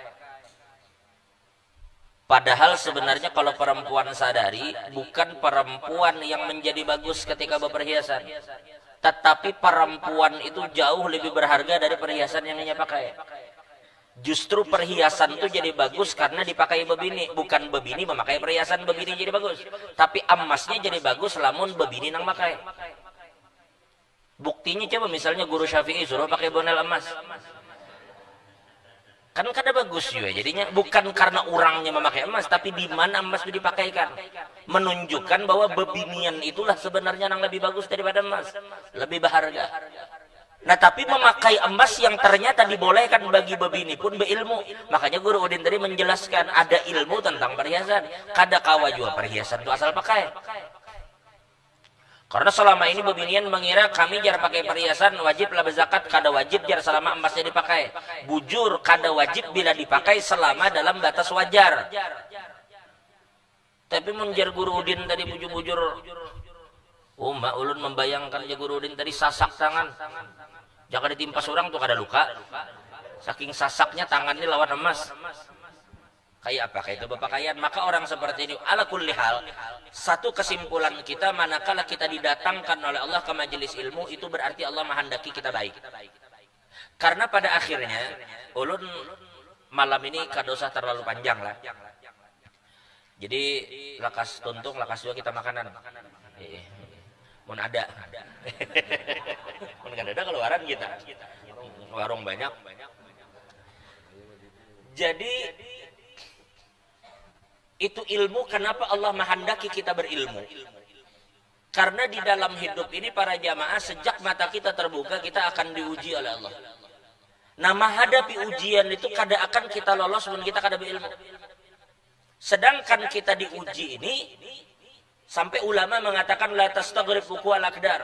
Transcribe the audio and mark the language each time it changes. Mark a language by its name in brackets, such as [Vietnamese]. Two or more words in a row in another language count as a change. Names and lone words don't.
[Indonesian] Padahal sebenarnya kalau perempuan sadari, bukan perempuan yang menjadi bagus ketika berperhiasan, tetapi perempuan itu jauh lebih berharga dari perhiasan yang dia pakai. [Banjar] Justru perhiasan itu jadi bagus karena dipakai bebini, bukan bebini memakai perhiasan bebini jadi bagus, tapi emasnya jadi bagus lamun bebini nang pakai. Buktinya coba misalnya Guru Syafi'i suruh pakai bonel emas, kan kada bagus juga jadinya. [Indonesian] Bukan karena orangnya memakai emas, tapi di mana emas itu dipakaikan, menunjukkan bahwa bebinian itulah sebenarnya yang lebih bagus daripada emas, lebih berharga. Nah tapi memakai emas yang ternyata dibolehkan bagi bebini pun beilmu. Makanya Guru Udin tadi menjelaskan ada ilmu tentang perhiasan. [Banjar] Kada kawa juga perhiasan itu asal pakai. Karena selama ini bebinian mengira kami jar pakai perhiasan wajib lah berzakat, kada wajib jar selama emasnya dipakai. Bujur, kada wajib bila dipakai selama dalam batas wajar. Tapi menjar Guru Udin tadi bujur-bujur, mak ulun membayangkan ya Guru Udin tadi sasak tangan, jangan ditimpa orang tuh kada luka. Saking sasaknya tangannya lawan emas. [Indonesian] Kayak apa? Kayak itu berpakaian. Maka orang seperti ini, [Arabic] على كل حال, [Indonesian] satu kesimpulan kita, manakala kita didatangkan oleh Allah ke majelis ilmu, itu berarti Allah menghendaki kita baik. [Banjar] Karena pada akhirnya, ulun malam ini kadosa terlalu panjang lah. Jadi lakas tuntung, lakas juga kita makanan. Mun ada. Mun kada ada keluaran kita. [Indonesian] Warung banyak. Jadi itu ilmu. Kenapa Allah menghendaki kita berilmu? Karena di dalam hidup ini para jamaah, sejak mata kita terbuka kita akan diuji oleh Allah. [Banjar] Nah menghadapi ujian itu kada akan kita lolos pun kita kada berilmu. [Indonesian] Sedangkan kita diuji ini sampai ulama mengatakan [Arabic] لا تستغرب وقوع الأقدار.